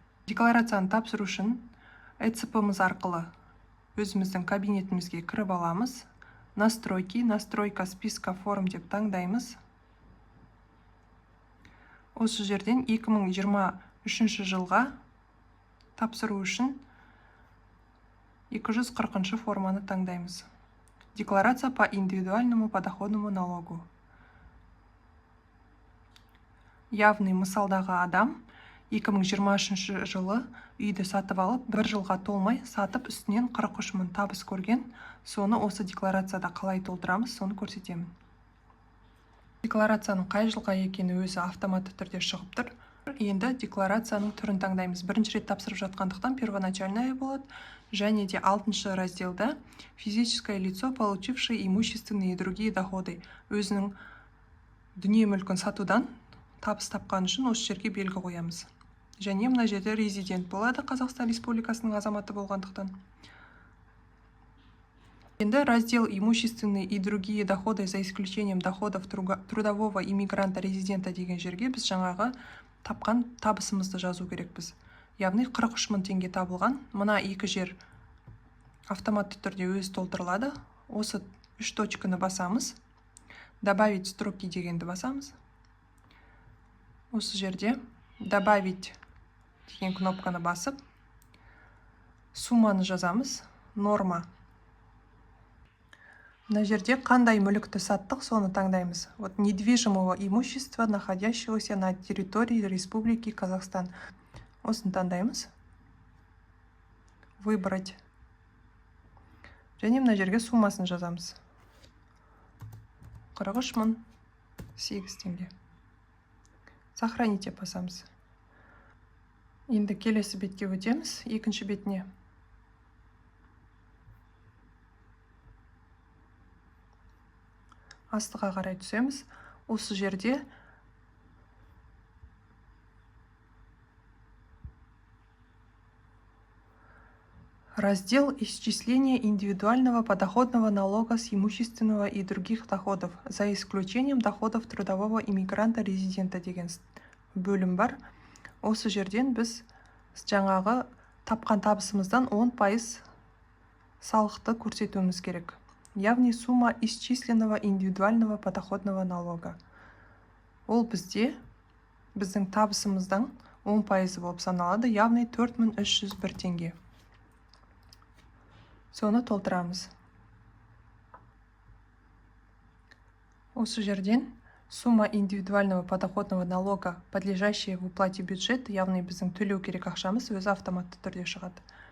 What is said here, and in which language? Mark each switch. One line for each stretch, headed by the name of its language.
Kazakh: Декларацияны тапсыру үшін ECP-мыз арқылы өзіміздің кабинетімізге кіріп аламыз.
Russian: Настройка списка форм
Kazakh: деп таңдаймыз. Осы жерден 2023 жылға тапсыру үшін 240 форманы таңдаймыз.
Russian: Декларация по индивидуальному подоходному налогу.
Kazakh: Явный мысалдағы адам 2023 жылы үйді сатып алып, бір жылға толмай сатып үстінен 43 мың табыс көрген. Соны осы декларацияда қалай толтырамыз, соны көрсетемін. Декларацияның қай жылға екені өзі автоматты түрде шығып тұр. Енді декларацияның түрін таңдаймыз. Бірінші рет тапсырып жатқандықтан первоначальная болады. Және де 6-шы разделда
Russian: физическое лицо, получившее имущественные и другие доходы.
Kazakh: Өзінің дүние мүлкін сатудан табыс тапқан үшін осы жерге белгі қоямыз. Және мына жерде резидент болады, Қазақстан Республикасының азаматы болғандықтан. Енді
Russian: раздел имущественные и другие доходы за исключением доходов трудового иммигранта резидента
Kazakh: деген жерге біз жаңағы тапқан табысымызды жазу керекпіз. Яғни 43 мың теңге табылған. Мына екі жер автоматты түрде өзі толтырылады. Осы 3 точканы басамыз.
Russian: Добавить строки
Kazakh: дегенді басамыз. Осы жерде добавить деген кнопканы басып, сумманы жазамыз. Норма. Мына жерде қандай мүлікті саттық, соны таңдаймыз.
Russian: Вот недвижимого имущества, находящегося на территории Республики Казахстан.
Kazakh: Осыны таңдаймыз. Выбрать. Және мына жерге суммасын жазамыз. 43 мың 8 теңге. Сохранить деп басамыз. Енді келесі бетке өтеміз, екінші бетіне. Астыға қарай түсеміз. Осы жерде
Russian: раздел исчисления индивидуального подоходного налога с имущественного и других доходов, за исключением доходов трудового иммигранта-резидента
Kazakh: деген бөлім бар. Осы жерден біз жаңағы тапқан табысымыздан 10% салықты көрсетуіміз керек.
Russian: Явный сумма исчисленного индивидуального подоходного налога.
Kazakh: Ол біздің табысымыздан 10% болып саналады, явный 4301 теңге. Соны толтырамыз. Осы жерден
Russian: сумма индивидуального подоходного налога, подлежащая в уплате бюджет,
Kazakh: явный біздің төлеу керек ақшамыз өзі автоматты түрде шығады.